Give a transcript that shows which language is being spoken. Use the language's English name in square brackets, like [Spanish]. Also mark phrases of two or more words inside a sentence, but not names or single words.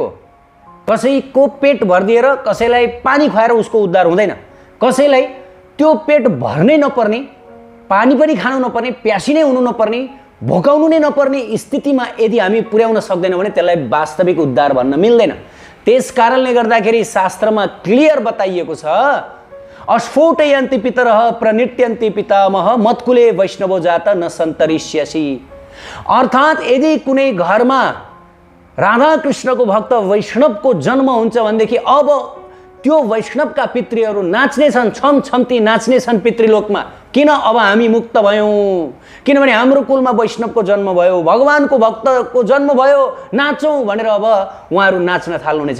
[Nepali] कसैको पेट भरिदिएर कसैलाई पानी खुवाएर उसको उद्धार हुँदैन। कसैलाई त्यो पेट भर्नै नपर्ने, पानी पनि खानु नपर्ने, प्यासी नै हुनु नपर्ने, भोकाउनु नै नपर्ने स्थितिमा यदि हामी पुर्याउन सक्दैनौँ भने त्यसलाई वास्तविक उद्धार भन्न मिल्दैन। त्यस कारणले गर्दाखेरि शास्त्रमा क्लियर बताइएको छ, [Sanskrit] अस्फोटयन्ति पितरः प्रनित्यन्ति पितामह मत्कुले वैष्णवो जात न सन्तरिष्यसि। [Nepali] अर्थात् यदि कुनै घरमा राधा कृष्णको भक्त वैष्णवको जन्म हुन्छ भनेदेखि अब त्यो वैष्णवका पितृहरू नाच्ने छन्, छम छम्ती नाच्ने छन् पितृलोकमा। किन अब हामी मुक्त भयौँ? किनभने हाम्रो कुलमा वैष्णवको जन्म भयो, भगवानको भक्तको जन्म भयो, नाचौँ भनेर अब उहाँहरू नाच्न थाल्नुहुनेछ।